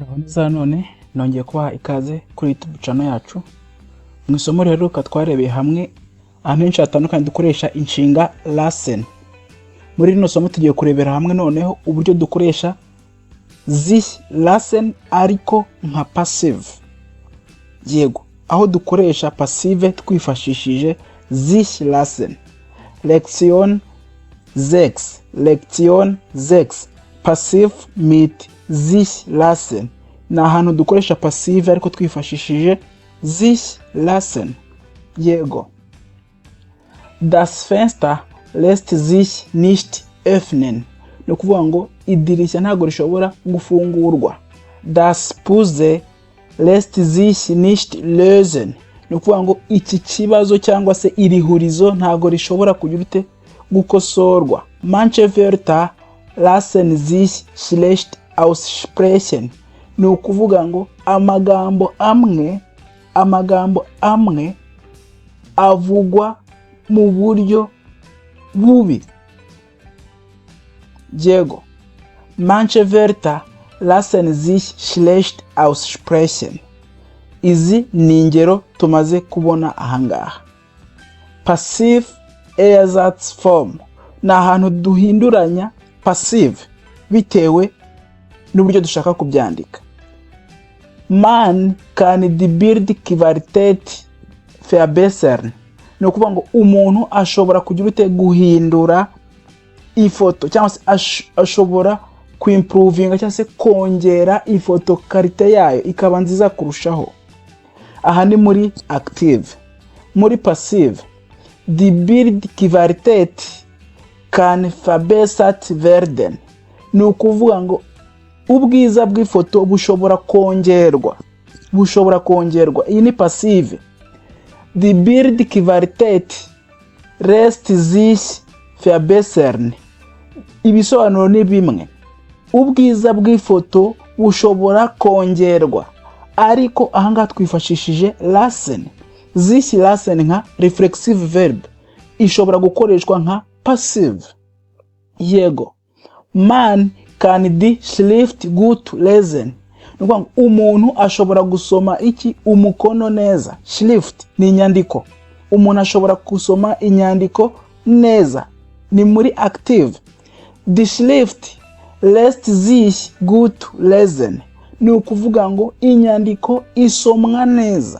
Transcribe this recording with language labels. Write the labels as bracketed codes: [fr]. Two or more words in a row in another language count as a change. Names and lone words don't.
[rw] za none nongeye kubaha ikaze kuri YouTube channel yacu. Mu isomo rero twarebeye hamwe ahantu henshi hatandukanye dukoresha inshinga lassen. Muri rino somo tugiye kurebera hamwe noneho uburyo dukoresha [de] sich lassen [rw] ariko nka passive. Yego, aho dukoresha passive twifashishije [de] sich lassen. Lektion 6 passive mit sich lassen. [rw] Na ahantu dukoresha passive ariko twifashishije [de] sich lassen. [rw] Yego. [de] Das Fenster lässt sich nicht öffnen. [rw] No kuvuga ngo idirishya ntago rishobora gufungurwa. [de] Das Puzzle lässt sich nicht lösen. [rw] No kuvuga ngo iki kibazo cyangwa se iri hurizo ntago rishobora kugira gukosorwa. [de] Manche Wörter lassen sich schlecht aussprechen. [rw] No kuvuga ngo amagambo amwe avugwa mu buryo bubi. Yego. [de] Manche Wörter lassen sich schlecht aussprechen. [rw] Izi ni ingero tumaze kubona ahangaha. [de] Passive Ersatzform. [rw] Na ahantu duhinduranya passive bitewe n'uburyo dushaka kubyandika. [de] Man kann die Bildqualität verbessern. [rw] No kuvuga ngo umuntu ashobora kugira guhindura ifoto cyangwa se ashobora kuimprovinga cyangwa se kongera ifoto karite yayo ikaba nziza kurushaho. Aha ni muri active. Muri passive, [de] die Bildqualität kann verbessert werden. [rw] No kuvuga ngo ubwiza bw'ifoto bushobora kongerwa. Iyi ni passive. [de] Die Bildqualität lässt sich verbessern. [rw] Ibisobanuro ni bimwe. Ubwiza bw'ifoto bushobora kongerwa, ariko ahangaha twifashishije lassen. [de] Sich lassen [rw] nka [en] reflexive verb [rw] ishobora gukoreshwa nka passive. Yego. [de] Man kann die Schrift gut lesen. [rw] Nukuvuga umuntu ashobora gusoma iki umukono neza. Schrift ni inyandiko. Umuntu ashobora gusoma inyandiko neza. Ni muri active. [de] Die Schrift lässt sich gut lesen. [rw] Ni ukuvuga ngo inyandiko isomwa neza.